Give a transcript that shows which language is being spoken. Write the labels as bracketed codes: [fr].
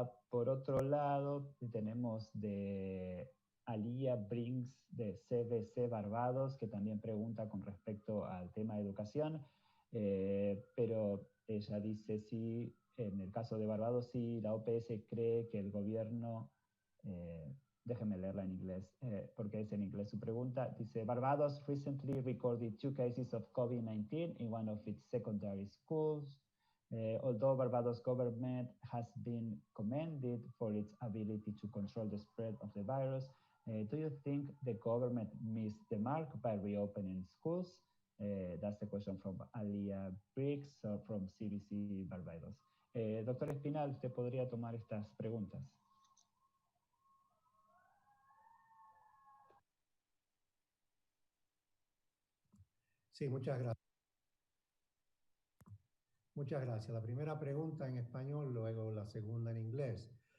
[es] Por otro lado, tenemos de Alia Brinks de CBC Barbados, que también pregunta con respecto al tema de educación, pero ella dice si, en el caso de Barbados, si la OPS cree que el gobierno... déjeme leerla en inglés, porque es en inglés su pregunta. [en] Dice, Barbados recently recorded 2 cases of COVID-19 in one of its secondary schools. Although Barbados government has been commended for its ability to control the spread of the virus, do you think the government missed the mark by reopening schools? That's the question from Alia Briggs from CBC Barbados. [es] Doctor Espinal, ¿usted podría tomar estas preguntas? Sí, muchas gracias. Muchas gracias. La primera pregunta en español, luego la segunda en inglés.